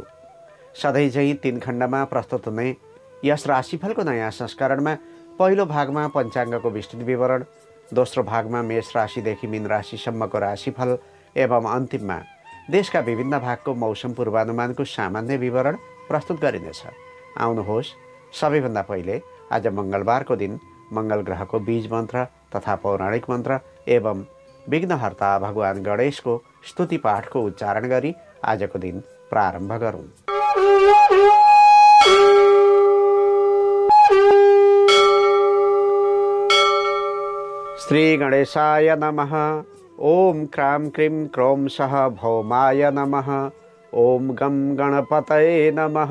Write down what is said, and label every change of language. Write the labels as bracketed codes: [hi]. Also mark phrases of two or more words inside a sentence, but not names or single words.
[ne] सधैँ झैं 3 खण्डमा प्रस्तुत हुने यस राशिफलको नयाँ संस्करणमा पहिलो भागमा पञ्चाङ्गको विस्तृत विवरण, दोस्रो भागमा मेष राशिदेखि मीन राशिसम्मको राशिफल एवं अन्तिममा देशका विभिन्न भागको मौसम पूर्वानुमानको सामान्य विवरण प्रस्तुत गरिनेछ। आउनुहोस्, सबैभन्दा पहिले आज मंगलबारको दिन मंगल ग्रहको बीज मन्त्र तथा पौराणिक मन्त्र एवं विघ्नहर्ता भगवान गणेशको स्तुति पाठको उच्चारण गरी आजको दिन प्रारम्भ गरौँ। [sa] श्री गणेशाय नमः। ओम क्रां क्रीं क्रों सः भौमाय नमः। ओम गं गणपतये नमः।